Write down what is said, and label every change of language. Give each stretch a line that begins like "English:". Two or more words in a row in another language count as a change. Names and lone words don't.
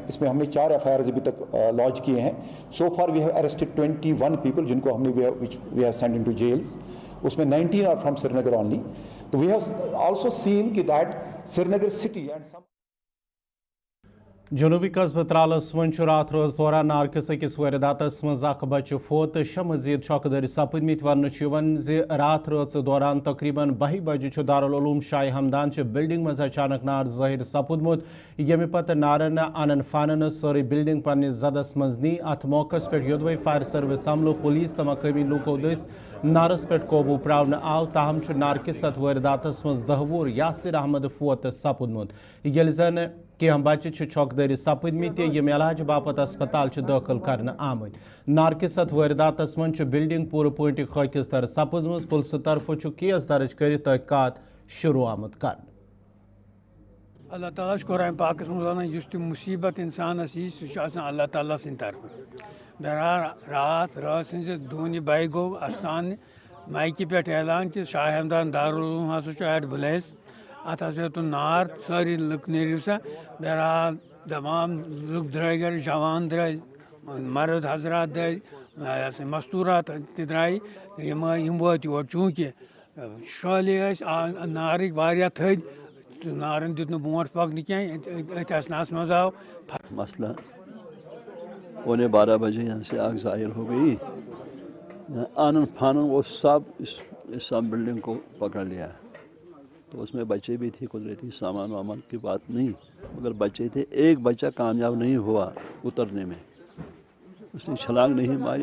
Hindi: इसमें हमने 4 FIRs अभी तक लॉन्च किए हैं।
English: so far we have arrested 21 people
Hindi: जिनको हमने
English: we have send into jails. उसमें 19 are from Srinagar only. तो we have also seen कि that Srinagar city and some
Kashmiri: जनूबी कस्बह त्रालस मन रात रोज दौरान नारकिस अकिस वारदातस मज बच्चे फोत, 6 मजीद शौकदर सपदमित वन रात रोज दौरान तकरीबन 12 बजे दारुल उलूम शाह हमदान बिल्डिंग मज अचानक नार ज़ाहिर सपदमुत, यमे पत नारन अनन फानन सारी बिल्डिंग पन्निस जदस मज नी। अत मौकस पे योदवे फायर सर्विस अमलो पुलिस तो मकामी लूको दस नारस पे काबू प्रावन आव, ताहम नारकिस वारदातस मज 10 वुर यासिर अहमद फोत सपदमुत, ये जन कह बच्चे छौकदारी सपदमित, यम इलाज बापत अस्पताल दाखिल करने आमत। नारकिस वारदातस मन बिल्डिंग पूरे पोइंट खाकिस तर सपजम, पुलिस तरफ केस दर्ज कर तहकीकात शुरू आमत कर। अल्लाह ताला कुरान पाक में तु मुसीबत इंसानस यी सह अल्लाह ताला सद तरफ। बहरहाल रात सज दोन बाई गो अस्तान माइक पे ऐलान कि शाह हमदान दारुल उलूम हसा एट बुलैस, अत तो नार सारी लुक नेरियो सा। बहरहाल तमाम लुक द्राय गर, जवान द्राय, मर्द हजरात द्राय, मस्तूरात द्राय, यम वात योर चूँकि शाले नारिक वारिया थद, नारन दित बोट पकन कह असनास मज आव मसला।
Hindi: 11:15 बजे यहाँ से आग ज़ाहिर हो गई। आनन फानन वो सब इस सब बिल्डिंग को पकड़ लिया। तो उसमें बच्चे भी थे, कुदरती सामान वामान की बात नहीं, मगर बच्चे थे। एक बच्चा कामयाब नहीं हुआ उतरने में, उसने छलांग नहीं मारी।